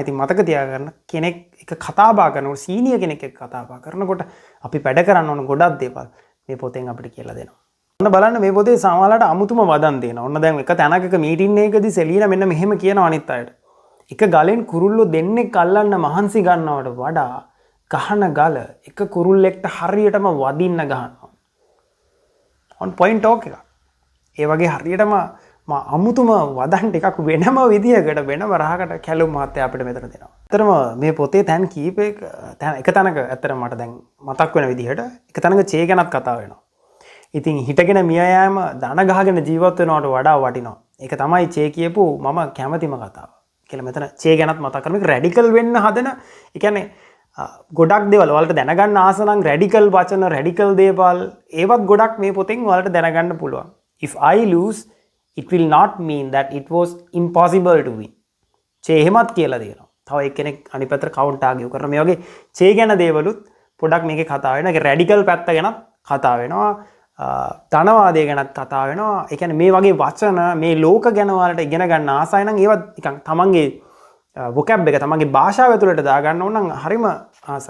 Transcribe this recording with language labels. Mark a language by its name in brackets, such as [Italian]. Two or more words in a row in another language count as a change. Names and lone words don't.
[Sinhala] ඉතින් මතක තියාගන්න කෙනෙක් එක කතා බහ කරනකොට සීනියර් කෙනෙක් එක්ක කතා බහ කරනකොට අපි වැඩ කරන්න ඕන ගොඩක් දේවල් මේ පොතෙන් අපිට කියලා දෙනවා. ඔන්න බලන්න මේ පොතේ සමහරවිට අමුතුම වදන් දෙනවා. ඔන්න දැන් එක තැනක මීටින් එකකදී සෙලීනා මෙන්න මෙහෙම කියනවා අනිත් අයට. එක ගලෙන් කුරුල්ලෝ දෙන්නෙක් අල්ලන්න මහන්සි ගන්නවට වඩා ගහන ගල එක කුරුල්ලෙක්ට හරියටම වදින්න ගහනවා. [English] on point talk එක. [Sinhala] ඒ වගේ හරියටම අමුතුම වදන් ටිකක් වෙනම විදියකට වෙනම රහකට කැලුම් මහත්තයා අපිට මෙතන දෙනවා. ඇත්තටම මේ පොතේ තැන් කීපයක එක තැනක ඇත්තටම මට දැන් මතක් වෙන විදිහට එක තැනක චේ ගැනත් කතා වෙනවා. ඉතින් හිටගෙන මිය යෑම දන ගහගෙන ජීවත් වෙනවට වඩා වටිනවා. ඒක තමයි චේ කියපු මම කැමතිම කතාව. කියලා මෙතන චේ ගැනත් මතක් කරමු. රැඩිකල් වෙන්න හදන ඒ කියන්නේ ගොඩක් දේවල් ඔයාලට දැනගන්න ආස නම් රැඩිකල් වචන රැඩිකල් දේවල් ඒවත් ගොඩක් මේ පොතෙන් ඔයාලට දැනගන්න පුළුවන්. [English] If I lose it will not mean that it was impossible to win. [Sinhala] චේ එහෙමත් කියලා දෙනවා. තව එක්කෙනෙක් අනිත් පැත්තට [English] counter argue [Sinhala] කරන මේ වගේ චේ ගැන දේවලුත් පොඩක් මේකේ කතා වෙනවා. ඒක රැඩිකල් පැත්ත ගැනත් කතා වෙනවා. ධනවාදය ගැනත් කතා වෙනවා. ඒ කියන්නේ මේ වගේ වචන මේ ලෝක ගැන වලට ඉගෙන ගන්න ආසයි නම් ඒවත් නිකන් තමන්ගේ vocab එක තමන්ගේ භාෂාව ඇතුළට දාගන්න ඕන නම් හරිම ආසයි.